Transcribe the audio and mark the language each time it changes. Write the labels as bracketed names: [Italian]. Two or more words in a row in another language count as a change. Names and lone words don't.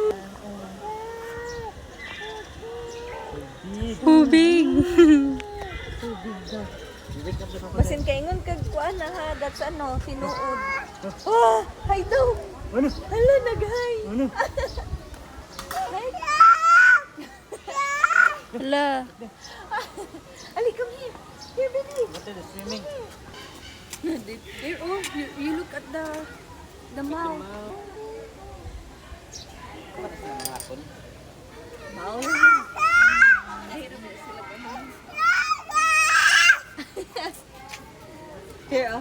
[Hiligaynon] Tubig. Basin kaingon kag kuan na ha, that's ano, tinuod. Oh, hi daw. Ano? Hala, nag-hi. Ano? [English] Hi. [Hiligaynon] Hala. [English] Ali, come here. Here, baby. What is swimming? There, oh, you look at the mouth. Maul. Here, oh.